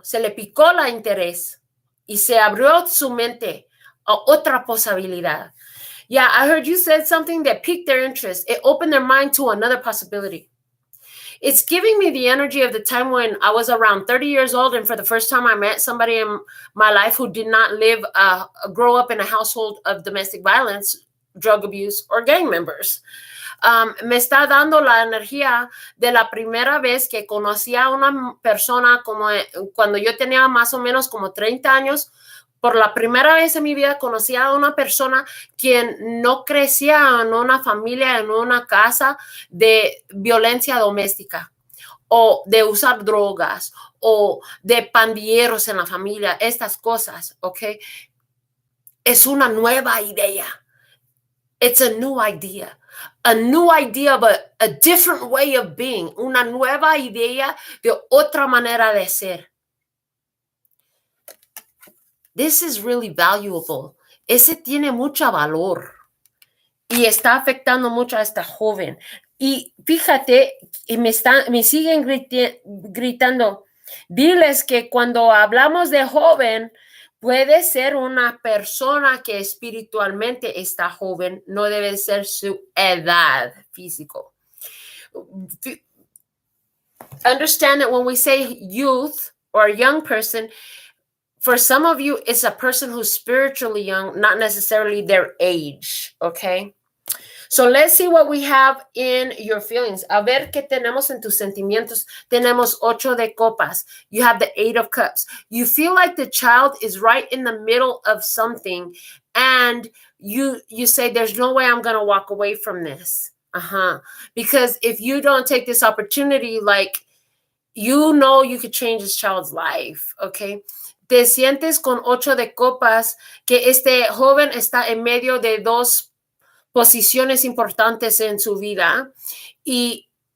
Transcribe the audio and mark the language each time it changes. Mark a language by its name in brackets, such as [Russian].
[Spanish] Se le picó la interés y se abrió su mente a otra posibilidad. [English] Yeah, I heard you said something that piqued their interest. It opened their mind to another possibility. It's giving me the energy of the time when I was around 30 years old, and for the first time I met somebody in my life who did not grow up in a household of domestic violence, drug abuse, or gang members. [Spanish] Me está dando la energía de la primera vez que conocí a una persona como cuando yo tenía más o menos como 30 años. Por la primera vez en mi vida conocí a una persona quien no crecía en una familia, en una casa de violencia doméstica o de usar drogas o de pandilleros en la familia, estas cosas, ¿ok? Es una nueva idea. [English] It's a new idea. A new idea of a different way of being. [Spanish] Una nueva idea de otra manera de ser. [English] This is really valuable. [Spanish] Ese tiene mucho valor y está afectando mucho a esta joven. Y fíjate, me siguen gritando. Diles que cuando hablamos de joven, puede ser una persona que espiritualmente está joven, no debe ser su edad físico. [English] Understand that when we say youth or a young person, for some of you, it's a person who's spiritually young, not necessarily their age, okay? So let's see what we have in your feelings. [Spanish] A ver qué tenemos en tus sentimientos. Tenemos 8 de copas. [English] You have the 8 of cups. You feel like the child is right in the middle of something, and you say, there's no way I'm going to walk away from this. Because if you don't take this opportunity, like, you know you could change this child's life, okay? [Spanish] Te sientes con 8 de copas que este joven está en medio de 2 posiciones importantes en su vida y